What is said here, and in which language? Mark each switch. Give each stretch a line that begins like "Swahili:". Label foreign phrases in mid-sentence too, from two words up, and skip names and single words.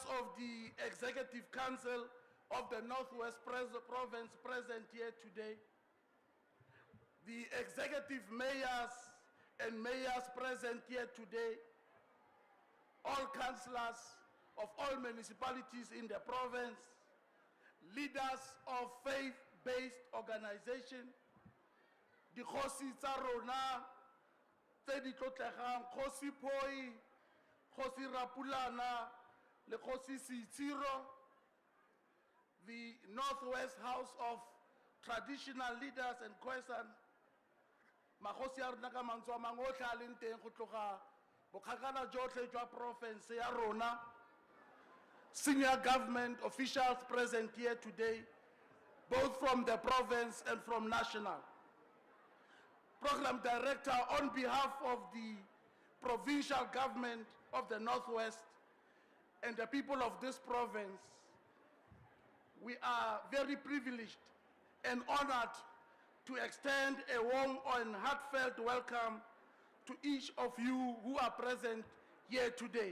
English: of the Executive Council of the Northwest Province present here today, the executive mayors and mayors present here today, all councillors of all municipalities in the province, leaders of faith-based organizations,
Tswana: di Khosi tsa rona tse di tlotlegang, Khosi Phoi, Khosi Rapulana, le Khosi Sitiro,
English: the Northwest House of Traditional Leaders and Khoisan,
Tswana: magosi a rona ka mantswe a mangwe otlhe a leng teng go tloga bokgakala jotlhe jwa province ya rona,
English: senior government officials present here today, both from the province and from national. Program Director, on behalf of the provincial government of the Northwest and the people of this province, we are very privileged and honored to extend a warm and heartfelt welcome to each of you who are present here today.